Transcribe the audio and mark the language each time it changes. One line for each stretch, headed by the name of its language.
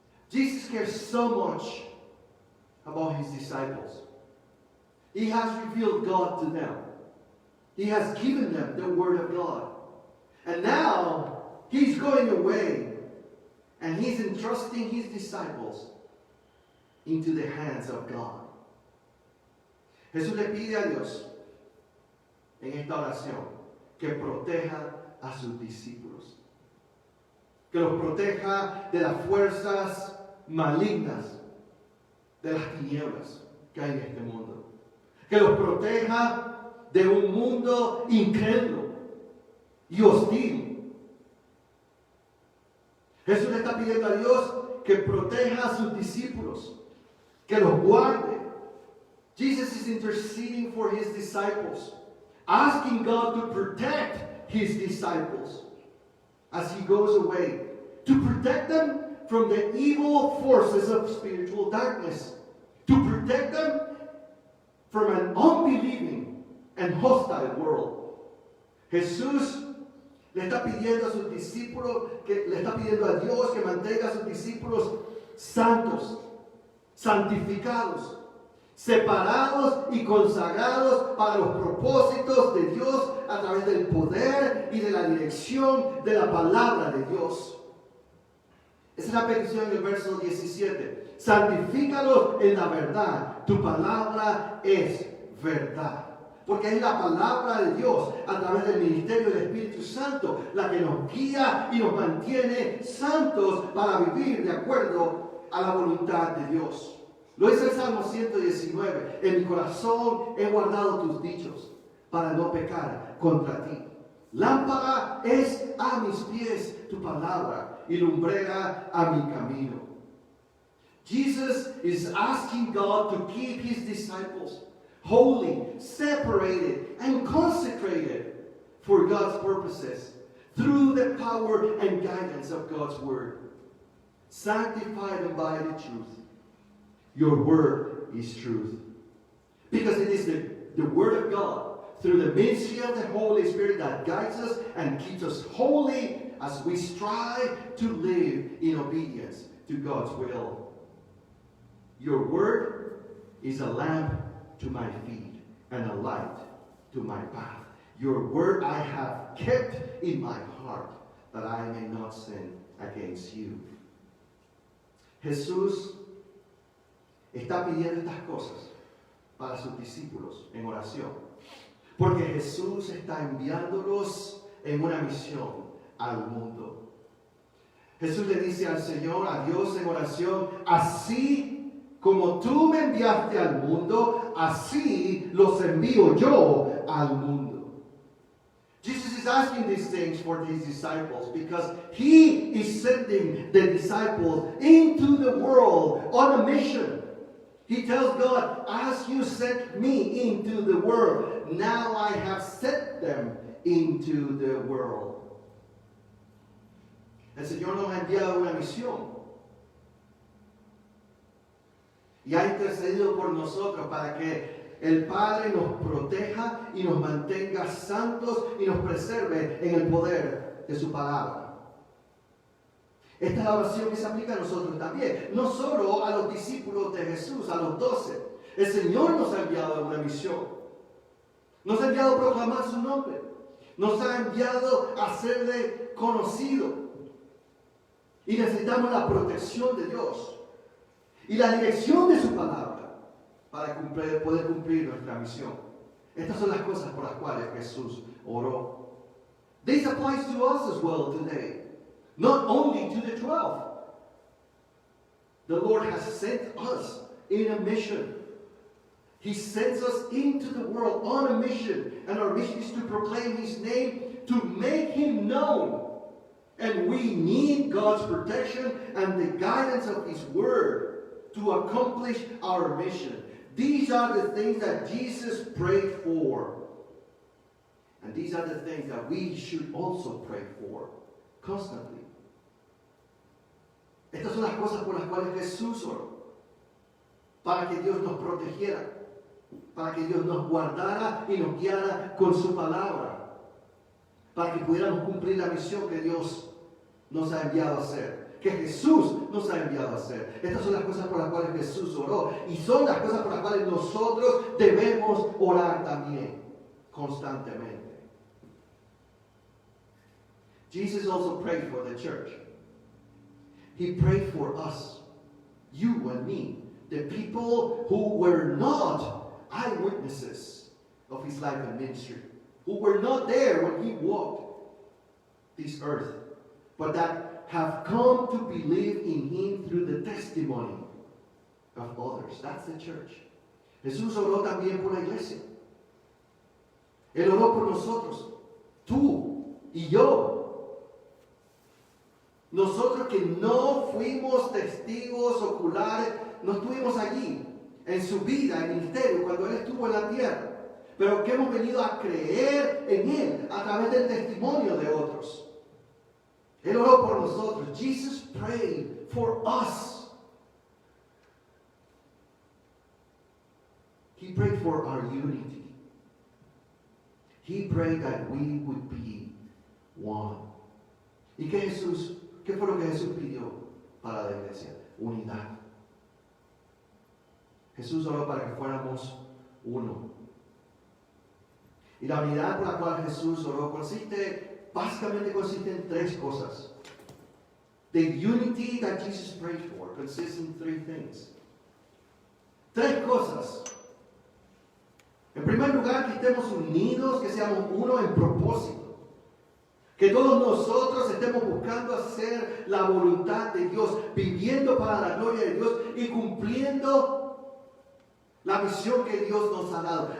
English: Jesus cares so much about His disciples. He has revealed God to them. He has given them the Word of God. And now He's going away And he's entrusting his disciples into the hands of God.
Spanish: Jesús le pide a Dios en esta oración que proteja a sus discípulos. Que los proteja de las fuerzas malignas, de las tinieblas que hay en este mundo. Que los proteja de un mundo incrédulo y hostil. Jesús le está pidiendo a Dios que proteja a sus discípulos, que los guarde.
English: Jesus is interceding for his disciples, asking God to protect his disciples as he goes away, to protect them from the evil forces of spiritual darkness, to protect them from an unbelieving and hostile world.
Spanish: Jesús le está pidiendo a sus discípulos, le está pidiendo a Dios que mantenga a sus discípulos santos, santificados, separados y consagrados para los propósitos de Dios a través del poder y de la dirección de la palabra de Dios. Esa es la petición en el verso 17. Santifícalos en la verdad. Tu palabra es verdad. Porque es la palabra de Dios a través del ministerio del Espíritu Santo la que nos guía y nos mantiene santos para vivir de acuerdo a la voluntad de Dios. Lo dice el Salmo 119. En mi corazón he guardado tus dichos para no pecar contra ti. Lámpara es a mis pies tu palabra y lumbrera a mi camino.
English: Jesus is asking God to keep his disciples holy, separated, and consecrated for God's purposes through the power and guidance of God's word. Sanctify them by the truth. Your word is truth. Because it is the word of God through the ministry of the Holy Spirit that guides us and keeps us holy as we strive to live in obedience to God's will. Your word is a lamp to my feet and a light to my path. Your word I have kept in my heart that I may not sin against you.
Spanish: Jesús está pidiendo estas cosas para sus discípulos en oración, porque Jesús está enviándolos en una misión al mundo. Jesús le dice al Señor, a Dios en oración, así como tú me enviaste al mundo, así los envío yo al mundo.
English: Jesus is asking these things for his disciples because he is sending the disciples into the world on a mission. He tells God, as you sent me into the world, now I have sent them into the world.
Spanish: El Señor nos ha enviado una misión y ha intercedido por nosotros para que el Padre nos proteja y nos mantenga santos y nos preserve en el poder de su palabra. Esta es la oración que se aplica a nosotros también, no solo a los discípulos de Jesús, a los 12. El Señor nos ha enviado en una misión. Nos ha enviado a proclamar su nombre. Nos ha enviado a hacerle conocido. Y necesitamos la protección de Dios y la dirección de su palabra para poder cumplir nuestra misión. Estas son las cosas por las cuales Jesús oró.
English: This applies to us as well today. Not only to the 12. The Lord has sent us in a mission. He sends us into the world on a mission. And our mission is to proclaim his name, to make him known. And we need God's protection and the guidance of his word to accomplish our mission. These are the things that Jesus prayed for. And these are the things that we should also pray for constantly.
Spanish: Estas son las cosas por las cuales Jesús oró. Para que Dios nos protegiera. Para que Dios nos guardara y nos guiara con su palabra. Para que pudiéramos cumplir la misión que Dios nos ha enviado a hacer. Que Jesús nos ha enviado a hacer. Estas son las cosas por las cuales Jesús oró. Y son las cosas por las cuales nosotros debemos orar también. Constantemente.
English: Jesus also prayed for the church. He prayed for us, you and me, the people who were not eyewitnesses of his life and ministry, who were not there when he walked this earth, but that have come to believe in him through the testimony of others. That's the church.
Spanish: Jesús oró también por la iglesia. Él oró por nosotros, tú y yo. Nosotros que no fuimos testigos oculares, no estuvimos allí en su vida, en ministerio, cuando Él estuvo en la tierra, pero que hemos venido a creer en Él a través del testimonio de otros. Él oró por nosotros.
English: Jesus prayed for us. He prayed for our unity. He prayed that we would be one.
Spanish: ¿Y qué fue lo que Jesús pidió para la iglesia? Unidad. Jesús oró para que fuéramos uno. Y la unidad por la cual Jesús oró básicamente consiste en tres cosas.
English: The unity that Jesus prayed for consists in three things.
Spanish: Tres cosas. En primer lugar, que estemos unidos, que seamos uno en propósito. Que todos nosotros estemos buscando hacer la voluntad de Dios, viviendo para la gloria de Dios y cumpliendo la misión que Dios nos ha dado.